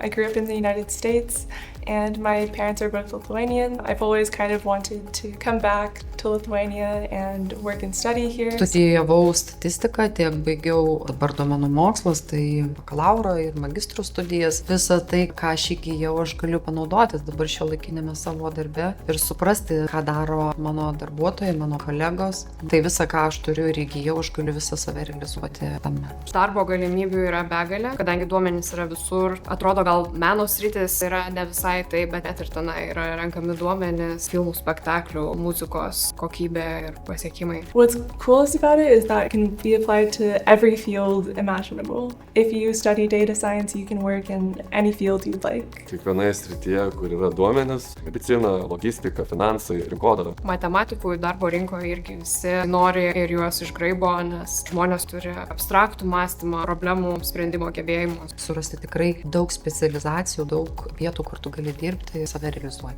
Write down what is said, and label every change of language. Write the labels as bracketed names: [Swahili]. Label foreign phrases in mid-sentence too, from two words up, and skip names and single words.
[English] I grew up in the United States and my parents are both Lithuanian. I've always kind of wanted to come back to Lithuania and work and study here. [Lithuanian] Studijavau statistiką, tiek baigiau dabar duomenų mokslas, tai bakalauro ir magistro studijas. Visą tai, ką aš įgijau, aš galiu panaudoti dabar šiuolaikinėme savo darbe ir suprasti, ką daro mano darbuotojai, mano kolegos. Tai visą, ką aš turiu ir įgijau, aš galiu visą save realizuoti tame. Darbo galimybių yra begalė, kadangi duomenys yra visur. Atrodo, gal meno sritis yra ne visai tai, bet net ir tenai yra renkami duomenys, filmų, spektaklių, muzikos kokybė ir pasiekimai. [English] What's coolest about it is that it can be applied to every field imaginable. If you study data science, you can work in any field you'd like. [Lithuanian] Kiekvienoje srityje, kur yra duomenys, medicina, logistika, finansai, rinkodara. Matematikų darbo rinkoje irgi visi nori ir juos išgraibo, nes žmonės turi abstraktų mąstymą, problemų sprendimo gebėjimus. Surasti tikrai daug specializacijų, daug vietų, kur tu gali dirbti, save realizuoti.